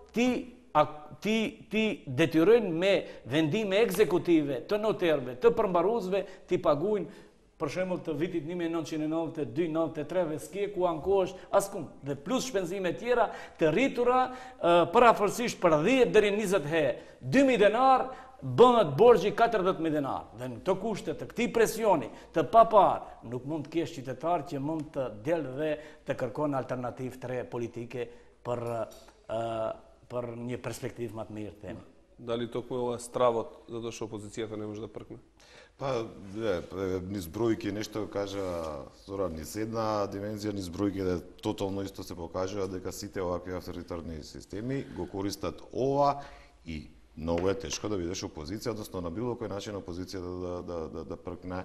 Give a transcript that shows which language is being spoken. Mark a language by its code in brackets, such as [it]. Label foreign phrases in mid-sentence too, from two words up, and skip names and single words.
[sq] ti detyrojnë me vendime ekzekutive të noterëve, të përmbaruesve, ti paguajnë për shembull të vitit 1992-93 dhe s'ke ku ankohesh askund, dhe plus shpenzime tjera të rritura parafërsisht për 10 deri 20 herë. 2.000 denar bëhet borxhi 40.000 denar. Dhe në të kushte të këtij presioni të papar, nuk mund të kesh qytetar që mund të delë dhe të kërkon alternativë të re politike për një perspektivë më të mirë, themi. [mk] Дали токму ова стравот затоа што опозицијата не може да пркне? Па, низ бројки нешто кажа Зоран, низ една димензија, низ бројки тотално исто се покажува дека сите овакви авторитарни системи го користат ова и многу е тешко да видиш опозиција, односно на било кој начин опозицијата да пркне.